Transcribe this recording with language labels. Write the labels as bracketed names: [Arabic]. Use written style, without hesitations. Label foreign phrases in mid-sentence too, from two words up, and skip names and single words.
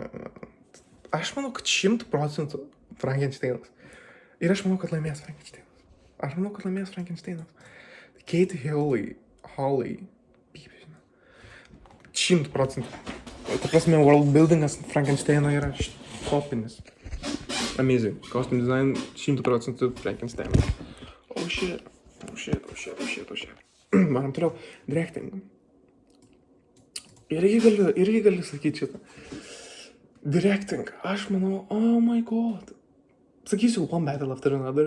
[Lithuanian] Aš manau, kad 100% Frankensteinas. Ir aš manau, kad laimės Frankensteinas. Kate Hawley. 100%. Ta prasme, [English] world buildingas [Lithuanian] Frankensteino yra topinis. [English] Amazing. Costume design 100% Frankensteinas. Oh shit. [Lithuanian] Varom toliau. [English] Directing. [Lithuanian] Irgi gali sakyti šitą. Directing. Aš manau, [English] oh my god. [Lithuanian] Sakysiu, One Battle After Another.